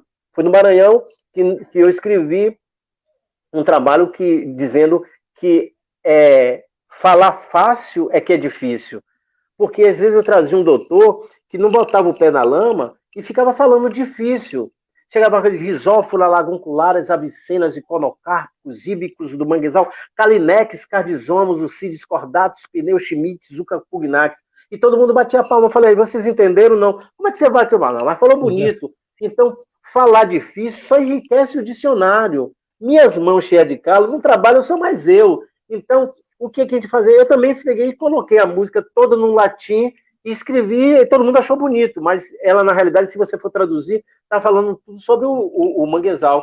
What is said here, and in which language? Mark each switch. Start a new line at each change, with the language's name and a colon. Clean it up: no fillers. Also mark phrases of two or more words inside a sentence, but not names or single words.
Portuguese: Foi no Maranhão que eu escrevi um trabalho dizendo que falar fácil é que é difícil. Porque às vezes eu trazia um doutor que não botava o pé na lama e ficava falando difícil. Chegava com risófora, lagunculares, avicenas, iconocárpicos, íbicos do manguezal, calinex, cardizomos, ucides cordatos, pneus, chimites, ucapugnax. E todo mundo batia a palma. Eu falei, vocês entenderam? Não. Como é que você bate a palma? Mas falou bonito. Então, falar difícil só enriquece o dicionário. Minhas mãos cheias de calo, no trabalho eu sou mais eu. Então, o que a gente fazia? Eu também peguei e coloquei a música toda no latim e escrevi, e todo mundo achou bonito, mas ela, na realidade, se você for traduzir, está falando tudo sobre o manguezal.